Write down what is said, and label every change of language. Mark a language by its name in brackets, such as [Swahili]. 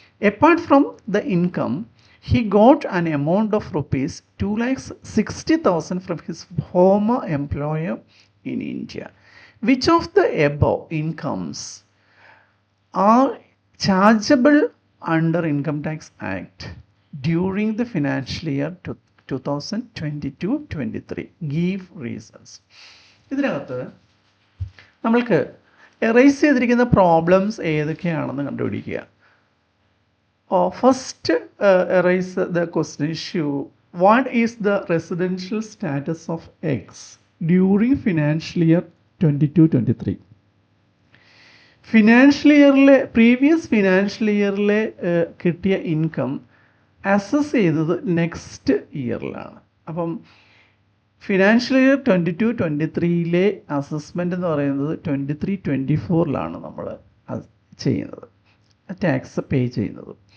[English] Apart from the income, he got an amount of rupees 2,60,000 from his former employer in India. Which of the above incomes are chargeable under Income Tax Act during the financial year 2022-23? Give reasons. [Malayalam] ഇതിനകത്ത് നമ്മൾക്ക് errors ചെയ്തിരിക്കുന്ന problems ഏതൊക്കെയാണെന്ന് കണ്ടുപിടിക്കുക. [English] First, erase the question issue. What is the residential status of X during financial year 22-23? [Malayalam] Financial ഇയറിലെ financial ഇയറിലെ കിട്ടിയ income assess ചെയ്തത് next ഇയറിലാണ്. അപ്പം financial year 22-23 assessment എന്ന് പറയുന്നത് 23-24 നമ്മൾ ചെയ്യുന്നത്, ടാക്സ് പേ ചെയ്യുന്നത്.